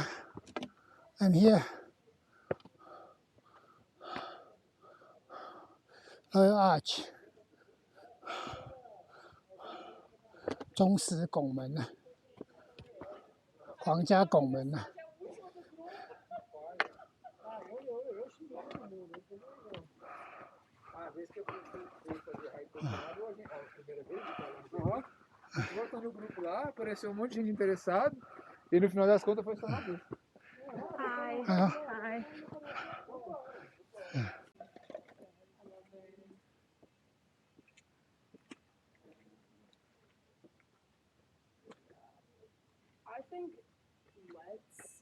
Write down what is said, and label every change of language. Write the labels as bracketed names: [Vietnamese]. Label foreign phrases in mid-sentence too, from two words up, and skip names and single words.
[English] I'm here. Royal Arch. [Chinese] 中石拱门啊，皇家拱门啊。 [Portuguese] Volta no grupo lá, apareceu um monte de gente interessado e no final das contas foi só uma vez. [English] Hi. Hi. I think let's.